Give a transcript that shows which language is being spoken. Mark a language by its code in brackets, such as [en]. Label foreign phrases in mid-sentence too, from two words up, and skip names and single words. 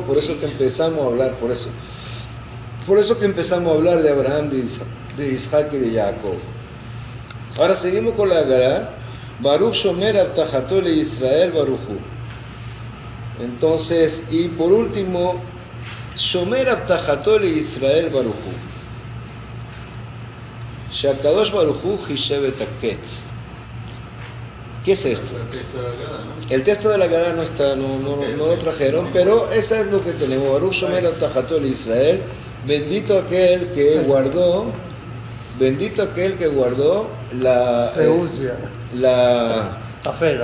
[es] Por eso que empezamos a hablar, por eso que empezamos a hablar de Abraham, de Isaac y de Jacob. Ahora seguimos con la Agadá. [he] ברוך שומר הבטחתו לישראל ברוך הוא. [es] Entonces, y por último, [he] שומר הבטחתו לישראל ברוך הוא. שהקדוש ברוך הוא חישב את הקץ. [es] ¿Qué es esto? El texto de la Agadá no está, no lo trajeron, pero eso es lo que tenemos. [he] ברוך שומר הבטחתו לישראל. [es] Bendito aquel que guardó la fe.